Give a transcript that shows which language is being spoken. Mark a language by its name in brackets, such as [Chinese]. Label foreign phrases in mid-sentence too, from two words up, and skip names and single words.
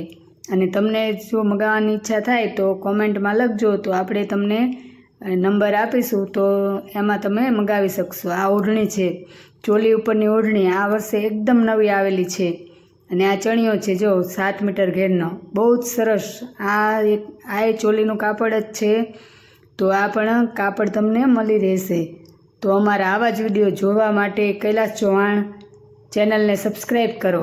[Gujarati] અને તમને જો મગાવવાની ઇચ્છા થાય તો કમેન્ટ મેં લખજો, તો આપણે તમને નંબર આપીશું તો એમાં તમે મગાવી શકશો। આ ઓઢણી છે, ચોલી ઉપરની ઓઢણી આ વર્ષે એકદમ નવી આવેલી છે। અને આ ચણિયો છે જો 7 મીટર ઘેરનો, બહુત સરસ। આ ચોલીનું કાપડ જ છે। તો આ પણ કાપડ તમને મળી રહેશે। તો અમારા આવા જ વિડિયો જોવા માટે કૈલાશ ચૌહાણ ચેનલ ને સબ્સ્ક્રાઇબ કરો।